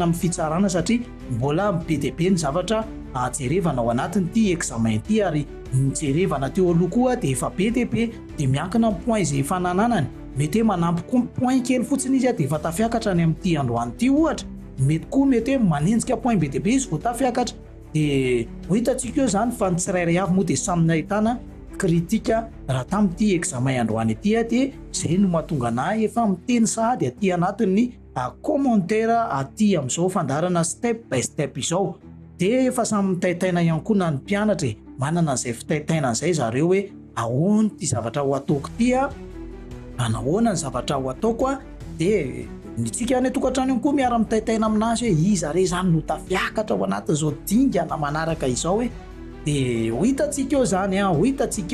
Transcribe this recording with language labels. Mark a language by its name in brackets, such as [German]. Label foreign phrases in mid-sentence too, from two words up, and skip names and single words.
[Malagasy] amin'ny fitsarana satria mbola be dia be ny zavatra jerevana ao anatiny ity examen ity ary mijerevana teo aloha koa dia efa be dia be dia miankina amin'ny point izay efa nananany mety hoe manampy koa point kely fotsiny izy dia efa tafiakatra any amin'ity androany ity ohatra mety koa mety hoe manenjika point be dia be izy vao tafiakatra dia ho hitantsika eo zany fa ny tsirairay avy moa dia samy nahitana kritika raha tamin'ity examen androany ity dia izay no mahatonga anahy efa miteny sahady aty anatin'ny commentaire aty amin'izao fandarana [English] step by step [Malagasy] izao dia efa samy mitaitaina ihany koa na ny mpianatra manana an'izay fitaitaina an'izay zareo hoe ahoana ity zavatra ho ataoko ity anahoana ny zavatra ho ataoko dia nitsika any tokantrano ihany koa miara mitaitaina aminazy hoe iza re zany no tafiakatra ao anatin'izao dingana manaraka izao hoe dia ho hitantsika eo zany ho hitantsika